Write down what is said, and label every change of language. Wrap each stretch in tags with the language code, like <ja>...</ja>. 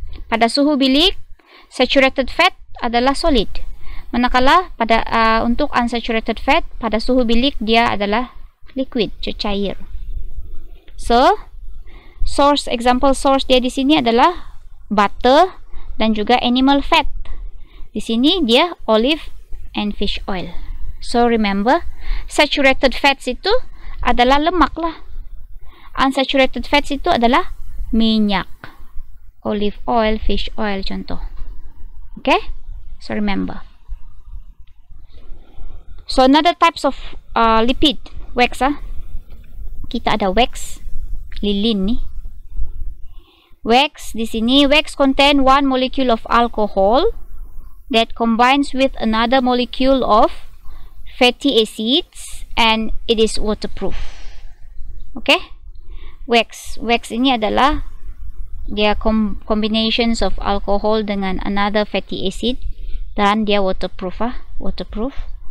<ms>Pada suhu bilik, saturated fat adalah solid. Manakala pada untuk unsaturated fat pada suhu bilik dia adalah liquid, cair. So example source dia di sini adalah butter dan juga animal fat. Di sini dia</ms> <en>olive and fish oil. So remember,</en> <ms>saturated fats itu adalah lemak lah. Unsaturated fats itu adalah minyak.</ms> <en>Olive oil, fish oil</en> <ms>contoh.</ms> <en>Okay? So remember. So another types of lipid, wax</en> <ms>Kita ada wax, lilin nih.</ms> <en>Wax di sini, wax contain one molecule of alcohol that combines with another molecule of fatty acids and it is waterproof. Okay?</en> <ms>Wax ini adalah dia</ms> <en>combinations of alcohol</en> <ms>dengan</ms> <en>another fatty acid</en> <ms>dan dia waterproof waterproof.</ms>